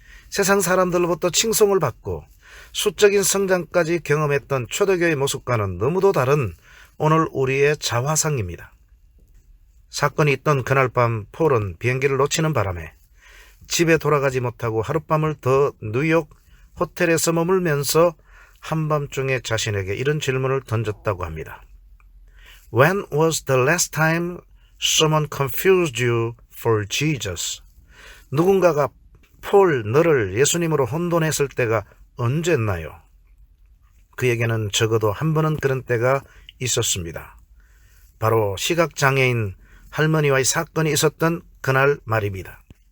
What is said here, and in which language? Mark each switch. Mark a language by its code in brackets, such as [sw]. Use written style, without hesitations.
[ko] 세상 사람들로부터 칭송을 받고 수적인 성장까지 경험했던 초대교회의 모습과는 너무도 다른 오늘 우리의 자화상입니다. 사건이 있던 그날 밤 폴은 비행기를 놓치는 바람에 집에 돌아가지 못하고 하룻밤을 더 뉴욕 호텔에서 머물면서 한밤중에 자신에게 이런 질문을 던졌다고 합니다. [en] When was the last time someone confused you for Jesus? [ko] 누군가가 폴, 너를 예수님으로 혼돈했을 때가 언제였나요? 그에게는 적어도 한 번은 그런 때가 있었습니다. 바로 시각장애인 할머니와의 사건이 있었던 그날 말입니다.